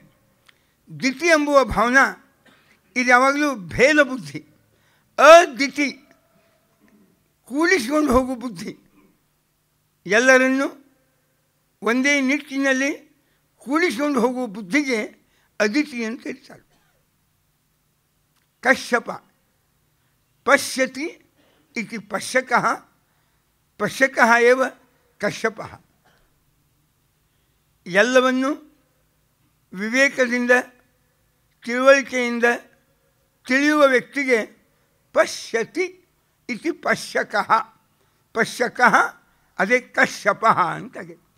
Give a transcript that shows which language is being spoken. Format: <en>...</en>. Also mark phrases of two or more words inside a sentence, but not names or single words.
<kn>ದಿತಿ ಎಂಬುವ ಭಾವನಾ ಇದು ಯಾವಾಗಲೂ ಭೇದ ಬುದ್ಧಿ. ಅದಿತಿ ಕೂಡಿಸಿಕೊಂಡು ಹೋಗುವ ಬುದ್ಧಿ. ಎಲ್ಲರನ್ನು ಒಂದೇ ನಿಟ್ಟಿನಲ್ಲಿ ಕೂಡಿಸಿಕೊಂಡು ಹೋಗುವ ಬುದ್ಧಿಗೆ ಅದಿತಿ ಅಂತ ಇರ್ತಾರೆ.</kn> <sa>ಕಶ್ಯಪ ಪಶ್ಯತಿ ಇತಿ ಪಶ್ಯಕಃ, ಪಶ್ಯಕಃ ಏವ ಕಶ್ಯಪಃ.</sa> <kn>ಎಲ್ಲವನ್ನು ವಿವೇಕದಿಂದ, ತಿಳುವಳಿಕೆಯಿಂದ ತಿಳಿಯುವ ವ್ಯಕ್ತಿಗೆ</kn> <sa>ಪಶ್ಯತಿ ಇತಿ ಪಶ್ಯಕಃ.</sa> <kn>ಪಶ್ಯಕಃ ಅದೇ ಕಶ್ಯಪ ಅಂತಾಗೆ.</kn>